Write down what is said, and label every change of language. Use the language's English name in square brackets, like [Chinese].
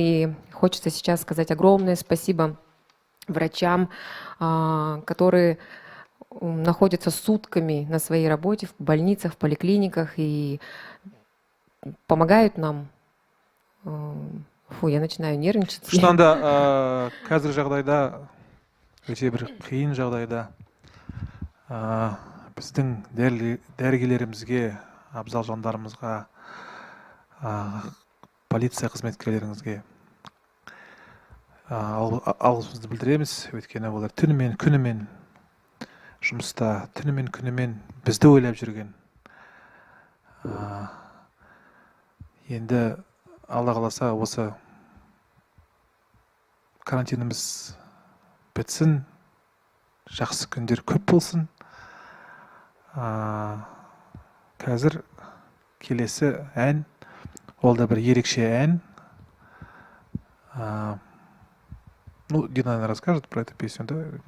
[Russian] И хочется сейчас сказать огромное спасибо врачам, которые находятся сутками на своей работе в больницах, в поликлиниках и помогают нам. Фу, я начинаю нервничать. [Kazakh] Шынында қазіргі жағдайда өте бір қиын жағдайда біздің дәрігерлерімізге, абзал жандарымызға, полиция қызметкерлеріңізге алғысымызды білдіреміз. Өйткені олар түнімен күнімен жұмыста, түнімен күнімен бізді ойлап жүрген. Енді Алла қаласа осы карантиніміз бітсін, жақсы күндер көп болсын. Қазір келесі ән, ол да бір ерекше ән. [Russian] Ну, Дина, наверное, расскажет про эту песню, да?